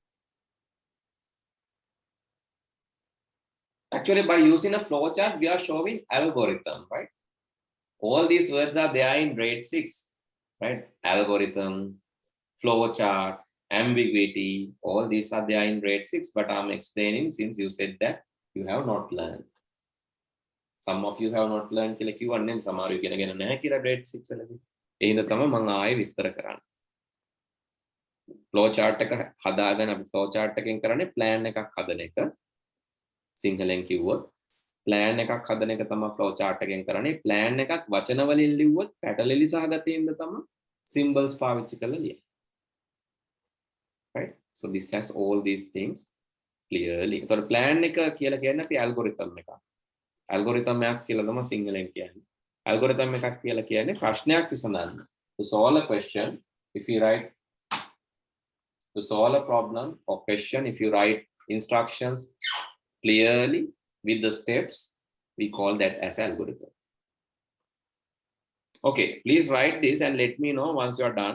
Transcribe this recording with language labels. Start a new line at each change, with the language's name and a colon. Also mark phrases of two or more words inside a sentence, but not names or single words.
English: Actually, by using a flowchart, we are showing algorithm, right? All these words are there in grade 6, right? Algorithm, flowchart, ambiguity, all these are there in grade 6, but I'm explaining since you said that you have not learned. Some of you have not learned
Sinhala: කියලා කිව්වන්නේ සමහර ඉගෙන ගෙන නැහැ කියලා grade 6 වලදී. ඒ හින්දා තමයි මම ආයෙ විස්තර කරන්නේ. flowchart එක හදාගෙන අපි flowchart එකෙන් කරන්නේ plan එකක් හදන එක. සිංහලෙන් කිව්වොත් plan එකක් හදන එක තමයි flowchart එකෙන් කරන්නේ. plan එකක් වචන වලින් ලිව්වොත් පැටලෙලි සහගතයින්ද තමයි symbols පාවිච්චි කරලා ලියන්නේ.
English: Right? So this has all these things clearly.
Sinhala: So plan එක කියලා කියන්නේ අපි algorithm එකක්. Algorithm එකක් කියලා තමයි සිංහලෙන් කියන්නේ. Algorithm එකක් කියලා කියන්නේ ප්‍රශ්නයක් විසඳන්න.
English: To solve a question, if you write to solve a problem or question, if you write instructions clearly with the steps, we call that as algorithm. Okay, please write this and let me know once you are done.